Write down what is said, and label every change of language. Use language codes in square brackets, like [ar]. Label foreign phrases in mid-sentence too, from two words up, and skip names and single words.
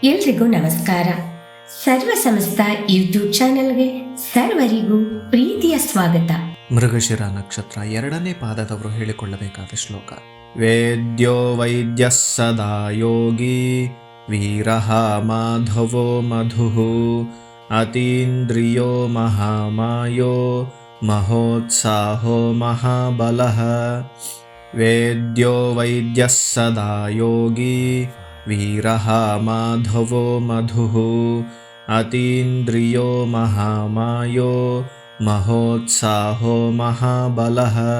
[kn] ಎಲ್ರಿಗೂ ನಮಸ್ಕಾರ. ಸರ್ವ ಸಮಸ್ತ ಯೂಟ್ಯೂಬ್ ಚಾನೆಲ್ಗೆ ಸರ್ವರಿಗೂ ಪ್ರೀತಿಯ ಸ್ವಾಗತ. ಮೃಗಶಿರ ನಕ್ಷತ್ರ 2ನೇ ಪಾದದವರು ಹೇಳಿಕೊಳ್ಳಬೇಕಾದ ಶ್ಲೋಕ. [sa] ವೇದ್ಯೋ ವೈದ್ಯ ಸದಾ ಯೋಗಿ ವೀರಃ ಮಾಧವೋ ಮಧುಃ ಅತೀಂದ್ರಿಯೋ ಮಹಾಮಾಯೋ ಮಹೋತ್ಸಾಹೋ ಮಹಾಬಲಃ. ವೇದ್ಯೋ ವೈದ್ಯ ಸದಾ ಯೋಗಿ ವೀರಃ ಮಾಧವೋ ಮಧುಃ ಅತೀಂದ್ರಿಯೋ ಮಹಾಮಾಯೋ ಮಹೋತ್ಸಾಹೋ ಮಹಾಬಲಃ.